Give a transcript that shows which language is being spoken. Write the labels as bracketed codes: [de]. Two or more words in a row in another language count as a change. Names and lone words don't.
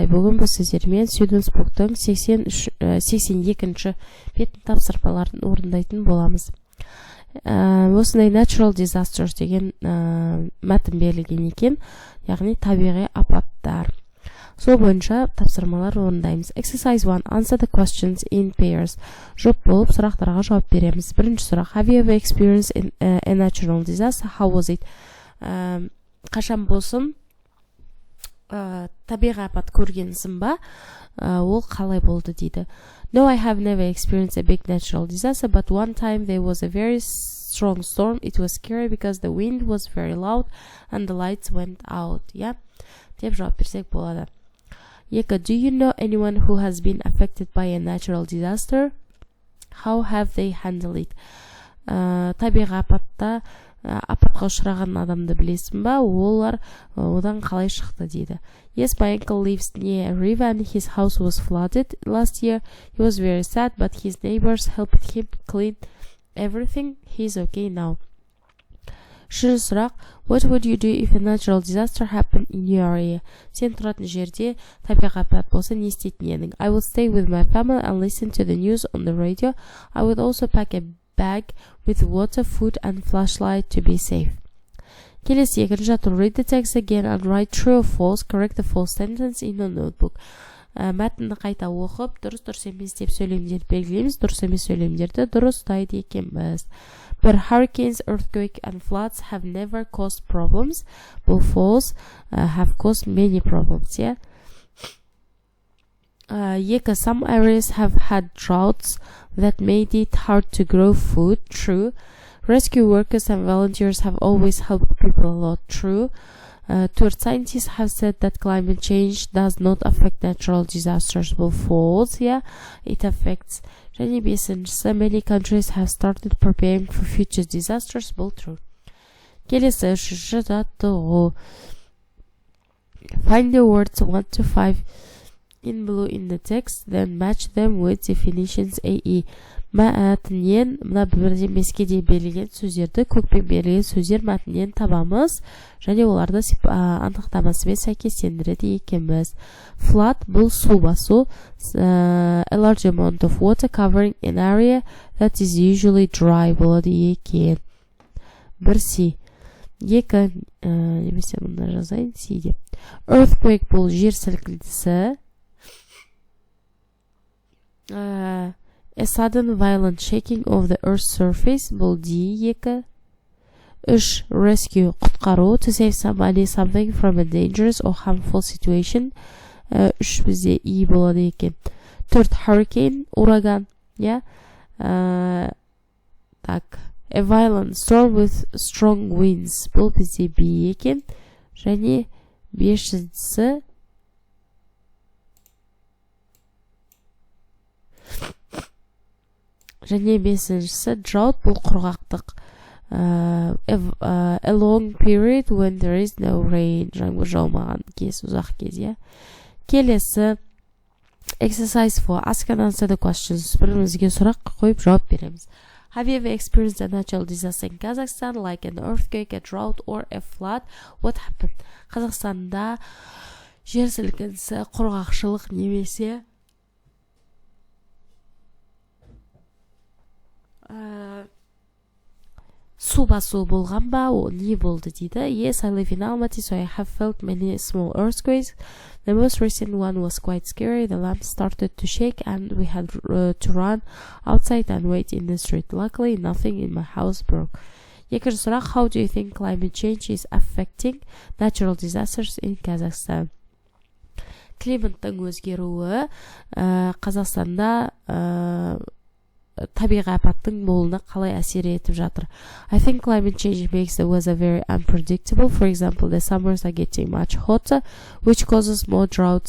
[kk] Бүгін бұл сіздермен Students Book'тың 82-ші бетін тапсырмаларын орындайтын боламыз. Осындай [en] natural disasters [kk] деген мәтін берілген екен, яғни табиғи апаттар. Сол бойынша тапсырмалар орындаймыз. [en] Exercise 1. Answer the questions in pairs. [kk] Жұп болып сұрақтарға жауап береміз. Бірінші сұрақ. [en] Have you ever experienced a natural disaster? How was it? [kk] Қашан болсын табиғи апат көргенсің ба? Ол қалай болды дейді. [en] No, I have never experienced a big natural disaster, but one time there was a very strong storm. It was scary because the wind was very loud and the lights went out. Yeah? [kk] Деп жауап берсек болады. 2. [en] Do you know anyone who has been affected by a natural disaster? How have they handled it? [kk] Табиғи апатқа ұшыраған адамды білесің ба? Олар одан қалай шықты дейді. [en] Yes, my uncle lives near a river and his house was flooded last year. He was very sad, but his neighbors helped him clean everything. He's okay now. [kk] Үшінші сұрақ. [en] What would you do if a natural disaster happened in your area? [kk] Сен тұратын жерде табиғи апат болса не істейтін едің? [en] I would stay with my family and listen to the news on the radio. I would also pack a bag with water, food and flashlight to be safe. [kk] Келесі екінші жаттығу. [en] Read the text again and write true or false. Correct the false sentence in a notebook. [kk] Мәтінді қайта оқып, дұрыс емес деп сөйлемдерді белгілейміз. Дұрыс емес сөйлемдерді дұрыстайды екенбіз. [en] But hurricanes, earthquakes and floods have never caused problems. Бұл false, have caused many problems. Yeah? 2. Some areas have had droughts that made it hard to grow food. True. Rescue workers and volunteers have always helped people a lot. True. 3. Scientists have said that climate change does not affect natural disasters. Бұл false. Yeah? It affects. Және 5. Many countries have started preparing for future disasters. [kk] Бұл true. Келесі 3. жаттығу. [en] Find the words 1 to 5 in blue in the text, then match them with definitions AE. [kk] Мәтіннен мына 1-ден 5-ке дейін берілген сөздерді көкпен берілген сөздер мәтіннен табамыз және оларды анықтамасымен сәйкестендіреді екенбіз. Flood бұл су басу, [en] a large amount of water covering an area that is usually dry [kk] болады екен. [en] 1C. [kk] 2 немесе мұнда жазайын C деп. Earthquake бұл жер сілкінісі. [en] A sudden violent shaking of the earth's surface. Бұл D. 2. 3. Rescue құтқару, to save somebody something from a dangerous or harmful situation. [kk] 3 бізде E болады екен. 4. Hurricane ураган. Yeah? Так. [en] A violent storm with strong winds. [kk] Бұл бізде B екен. Және 5-ші және 5-ші drought бұл құрғақтық. [en] A long period when there is no rain. [kk] Жаңбыр жаумаған кез, ұзақ кез. Келесі exercise 4. [en] Ask and answer the questions. [kk] Бірімізге сұрақ қойып жауап береміз. [en] Have you ever experienced a natural disaster in Kazakhstan, like an earthquake, a drought, or a flood? What happened? [kk] Қазақстанда жер сілкінісі, құрғақшылық немесе су басу болған ба, не болды дейді. [en] Yes, I live in Almaty, so I have felt many small earthquakes. The most recent one was quite scary. The lamp started to shake and we had to run outside and wait in the street. Luckily, nothing in my house broke. [kk] Екінші сұрақ. [en] How do you think climate change is affecting natural disasters in Kazakhstan? [kk] Климаттың өзгеруі Қазақстанда табиғи апаттың болуына қалай әсер етіп жатыр? [en] I think climate change makes the weather very unpredictable. For example, the summers are getting much hotter, which causes more droughts.